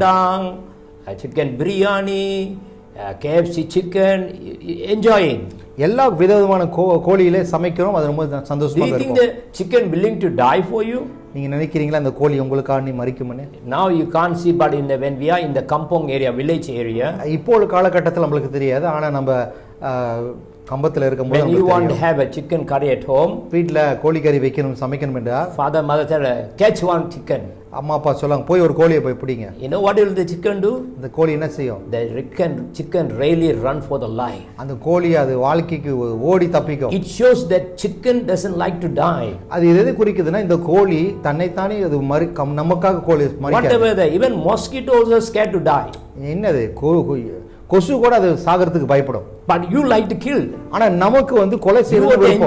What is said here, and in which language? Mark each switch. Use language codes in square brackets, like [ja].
[en] Rendang, chicken biryani, KFC chicken, enjoying. [ta] எல்லா விதமான கோழியிலே சமைக்கிறோம். அது ரொம்ப சந்தோஷமா இருக்கும். [en] Do you think the chicken willing to die for you? [ta] நீங்க நினைக்கிறீங்களா அந்த கோழி உங்களுக்காக மரிக்கும்னு? [en] Now you can't see, but when we are in the kampong area, village area, [ta] இப்போ ஒரு காலகட்டத்தில் நம்மளுக்கு தெரியாது. ஆனா நம்ம கம்பத்துல இருக்கும்போது [en] when you want to have a chicken curry at home, [ta] வீட்ல கோழிக்கறி வைக்கணும் சமைக்கணும் என்றா [en] father mother tell catch one chicken. [ta] அம்மா அப்பா சொல்லுவாங்க போய் ஒரு கோழியை போய் பிடிங்க. [en] You know what will the chicken do? [ta] இந்த கோழி என்ன செய்யும்? [en] The chicken really run for the life. [ta] அந்த கோழி அது வாழ்க்கைக்கு ஓடி தப்பிக்கும். [en] It shows that chicken doesn't like to die. [ta] அது எது குறிக்குதுன்னா இந்த கோழி தன்னைத்தானே அது நமக்காக கோழி மரிக்காது. [en] Whatever, even mosquito also scared to die. [ta] என்னது கொசு கூட அது சாகிறதுக்கு பயப்படும். [en] But you like to kill. [ta] ஆனா நமக்கு வந்து கொலை செய்வது விருப்பம்.